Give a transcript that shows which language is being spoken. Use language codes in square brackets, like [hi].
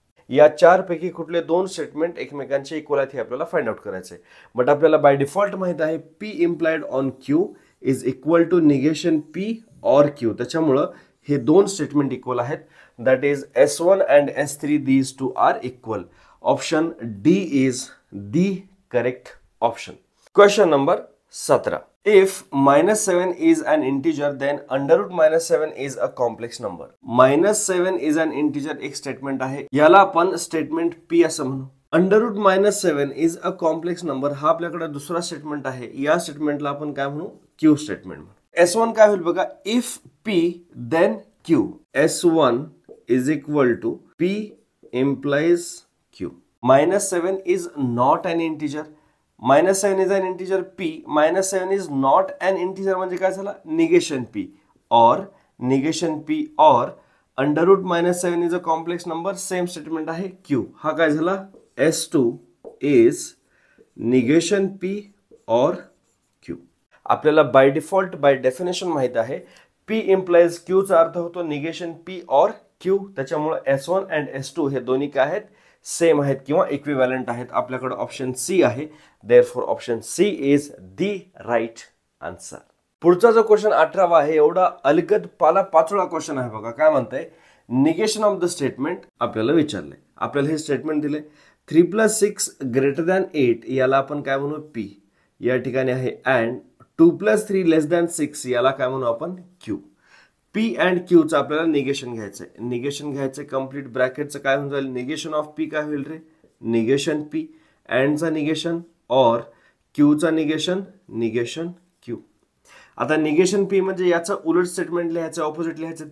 [mr] या चार पैकी कुठले दोन स्टेटमेंट एकमेकांचे इक्वल आहेत हे आपल्याला फाइंड आउट करायचे. बट आपल्याला बाय डिफॉल्ट माहित आहे [en] P implied on Q is equal to negation P or Q. [mr] त्याच्यामुळं हे दोन स्टेटमेंट इक्वल आहेत. [en] That is S1 and S3 these two are equal. Option D is the correct option. Question number 17. If -7 is an integer, then under root -7 is a complex number. -7 is an integer [mr] एक statement आहे. याला आपण statement P असं म्हणू. [en] under root -7 is a complex number [mr] हा आपल्याकडे दुसरा statement आहे. या स्टेटमेंटला आपण काय म्हणू? क्यू स्टेटमेंट म्हणू. S1 काय होईल बघा? [en] If P then Q. S1 is equal to P implies Q. -7 is not an integer. -7 is an integer P. -7 is not an integer [mr] म्हणजे काय झालं? [en] Negation P और negation P और under root -7 is a complex number. [mr] Same statement आहे Q. हा काय झाला? [en] S2 is negation P और Q. [mr] आपल्याला बाय डिफॉल्ट बाय डेफिनेशन माहित आहे P इम्प्लाइज Q चा अर्थ होतो निगेशन P और Q. त्याच्यामुळे S1 अँड S2 हे दोन्ही काय आहेत? सेम आहेत किंवा इक्विव्हॅलंट आहेत. आपल्याकडे ऑप्शन सी आहे. [en] Therefore option C is the right answer. [mr] पुढचा जो क्वेश्चन 18वा आहे एवढा अलगद पाला पाचोळा क्वेश्चन आहे बघा. काय म्हणतंय? निगेशन ऑफ द स्टेटमेंट आपल्याला विचारलंय. आपल्याला हे स्टेटमेंट दिले 3 + 6 > 8 याला आपण काय म्हणू? पी. या ठिकाणी आहे अँड 2 + 3 < 6 याला काय म्हणू आपण? क्यू. पी अँड क्यूचं आपल्याला निगेशन घ्यायचंय. निगेशन घ्यायचंय कम्प्लीट ब्रॅकेटचं काय होऊन जाईल? निगेशन ऑफ पी काय होईल रे? Negation P. अँडचा निगेशन और क्यूचा निगेशन निगेशन क्यू. आता निगेशन पी म्हणजे याचं उलट स्टेटमेंट लिहायचं, ऑपोजिट लिहायचं.